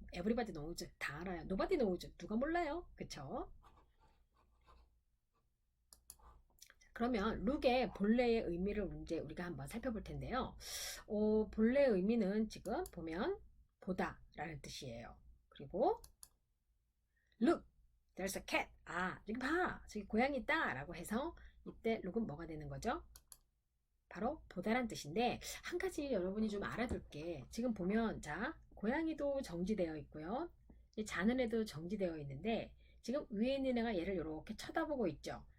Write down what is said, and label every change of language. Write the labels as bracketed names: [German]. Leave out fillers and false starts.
[English] everybody knows. [Korean] 다 알아요. [English] nobody knows. [Korean] 누가 몰라요? 그쵸? 그러면 look의 본래의 의미를 이제 우리가 한번 살펴볼 텐데요. 본래 의미는 지금 보면 보다 라는 뜻이에요. 그리고 [English] look, there's a cat. [Korean] 저기 봐. 저기 고양이 있다. 라고 해서 이때 look은 뭐가 되는 거죠? 바로 보다란 뜻인데 한 가지 여러분이 좀 알아둘 게 지금 보면 자 고양이도 정지되어 있고요. 이 자는 애도 정지되어 있는데 지금 위에 있는 애가 얘를 이렇게 쳐다보고 있죠.